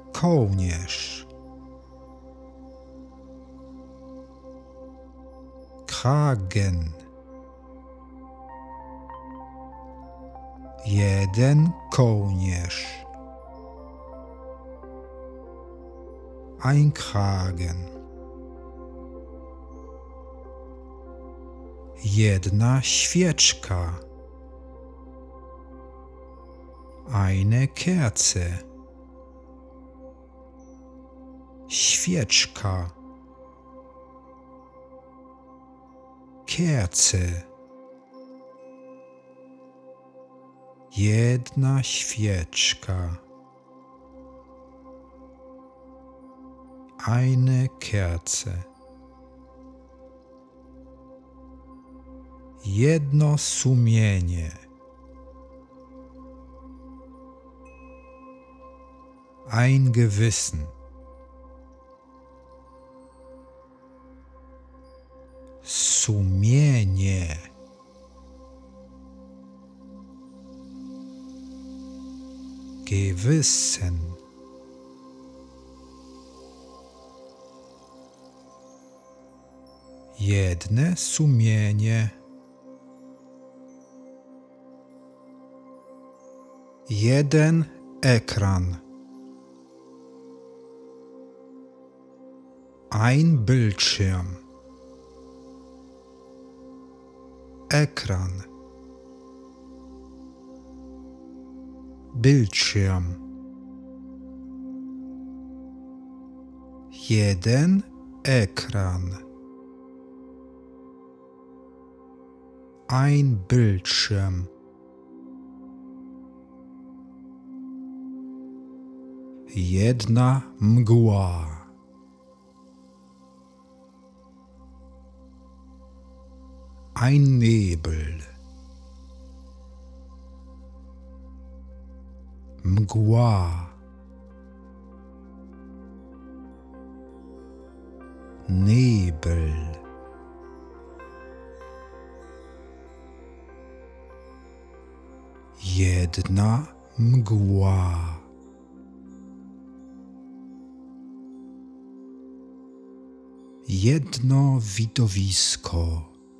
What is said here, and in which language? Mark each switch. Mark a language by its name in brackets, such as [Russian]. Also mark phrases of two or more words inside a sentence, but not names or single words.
[Polish] Kołnierz. tragen. Jeden kołnierz. [German] Ein Kragen. [Polish] Jedna świeczka. [German] Eine Kerze. [Polish] Świeczka. [German] Kerze. [Polish] Jedna świeczka. [German] Eine Kerze. [Polish] Jedno sumienie. [German] Ein Gewissen. [Polish] Sumienie. [German] Gewissen. [Polish] Jedne sumienie. Jeden ekran. [German] Ein Bildschirm. [Polish] Ekran. [German] Bildschirm. [Polish] Jeden ekran. [German] Ein Bildschirm. [Polish] Jedna mgła. [German] Ein Nebel. [Polish] Mgła. [German] Nebel. [Polish] Jedna mgła. Jedno widowisko.